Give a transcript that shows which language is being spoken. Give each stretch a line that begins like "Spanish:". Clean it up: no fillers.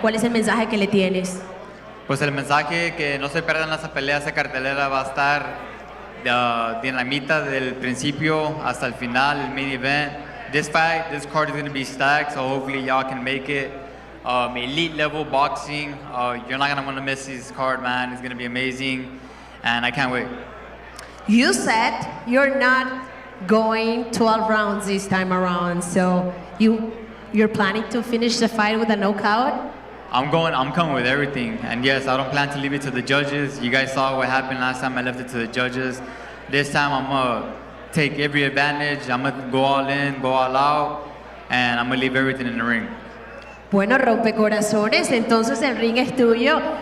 Spanish: ¿Cuál es el mensaje que le tienes? Pues el mensaje que no se pierdan esa pelea, esa cartelera va a estar dinamita del principio hasta el final, el main event.
English: this card is gonna be stacked, so hopefully y'all can make it. Elite level boxing. You're not gonna want to miss this card, man. It's gonna be amazing, and I can't wait. You said you're not going 12 rounds this time around, so you're planning to finish the fight with a knockout? I'm coming with everything, and yes, I don't plan to leave it to the judges. You guys saw what happened last time I left it to the judges. This time I'm gonna take every advantage. I'm gonna go all in, go all out, and I'm gonna leave everything in the ring.
Spanish: Bueno, rompecorazones, entonces el ring es tuyo.